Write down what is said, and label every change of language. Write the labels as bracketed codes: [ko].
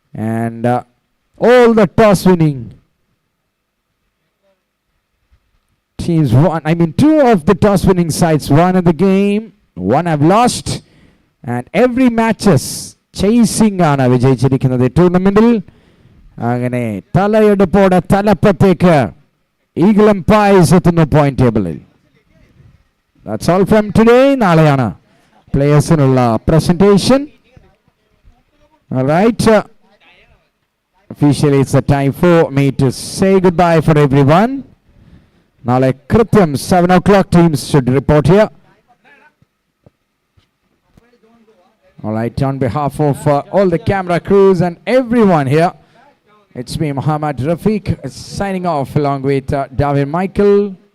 [en] And all the toss winning teams won. I mean, 2 of the toss winning sides won in the game. 1 have lost. And every matches chasing [ml] ആണ് വിജയിച്ചിരിക്കുന്നത് ടൂർണമെന്റിൽ. അങ്ങനെ തലയെടുപ്പോടെ തലപ്പത്തേക്ക് eagle എംപയർസ് എത്തുന്നു point ടേബിളിൽ. [en] That's all from today. [ml] നാളെയാണ് പ്ലേയേഴ്സിനുള്ള presentation. [en] All right. Officially it's a time for me to say goodbye for everyone. [ml] നാളെ കൃത്യം [en] 7 o'clock teams should report here. All right, on behalf of all the camera crews and everyone here, it's me, Muhammad Rafiq, signing off along with David Michael.